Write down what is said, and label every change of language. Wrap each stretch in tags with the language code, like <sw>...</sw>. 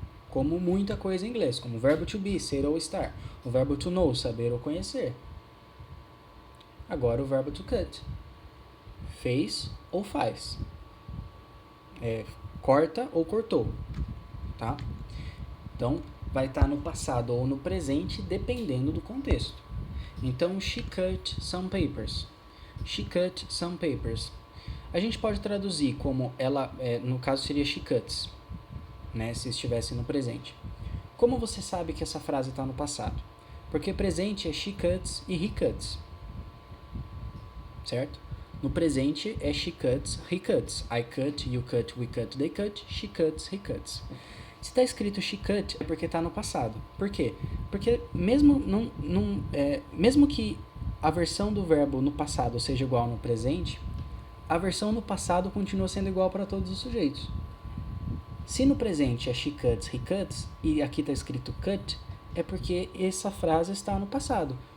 <pt>Como muita coisa em inglês, como o verbo to be, ser ou estar. O verbo to know, saber ou conhecer. Agora o verbo to cut. Fez ou faz. Corta ou cortou, tá? Então, vai estar no passado ou no presente, dependendo do contexto.</pt> <en>Então, she cut some papers. She cut some papers.</en> <pt>A gente pode traduzir como ela, no caso seria</pt> <en>she cuts,</en> <pt>né, se estivesse no presente. Como você sabe que essa frase está no passado? Porque presente é</pt> <en>she cuts e he cuts,</en> <pt>certo? No presente é</pt> <en>she cuts, he cuts. I cut, you cut, we cut, they cut, she cuts, he cuts.</en> <pt>Se está escrito</pt> <en>she cut,</en> <pt>é porque está no passado. Por quê? Porque mesmo que a versão do verbo no passado seja igual no presente, a versão no passado continua sendo igual para todos os sujeitos. Se no presente é</pt> <en>she cuts, he cuts,</en> <pt>e aqui está escrito cut, é porque essa frase está no passado.</pt>